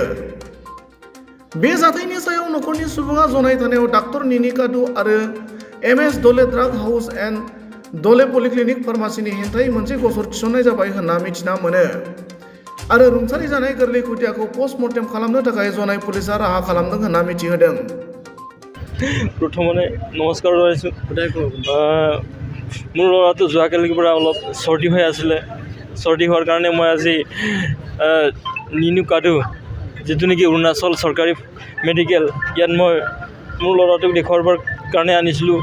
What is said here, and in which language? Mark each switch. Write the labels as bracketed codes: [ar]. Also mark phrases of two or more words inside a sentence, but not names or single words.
[brx] बे जाथायनि सायाव नखरनि सुबुङा जनाय थानायाव डाक्टर निनि कादु आरो MS दले ड्राग हाउस एन्ड दले पलिक्लिनिक फार्मासिनि हेंथायै मोनसे गसर थिसननाय जाबाय होनना मिथिना मोनो आरो रुंसारि जानाय गोरलै खुदियाखौ पस्टमर्टेम खालामनो थाखाय जनाय पुलिसा राहा खालामदों होनना मिथिहोदों। [as] প্ৰথমতে নমস্কাৰ জনাইছোঁ। মোৰ ল'ৰাটো যোৱাকালিৰ পৰা অলপ চৰ্দি হৈ আছিলে। চৰ্দি হোৱাৰ কাৰণে মই আজি নিনু কাদু যিটো নেকি অৰুণাচল চৰকাৰী মেডিকেল ইয়াত মই মোৰ ল'ৰাটোক দেখুৱাবৰ কাৰণে আনিছিলোঁ।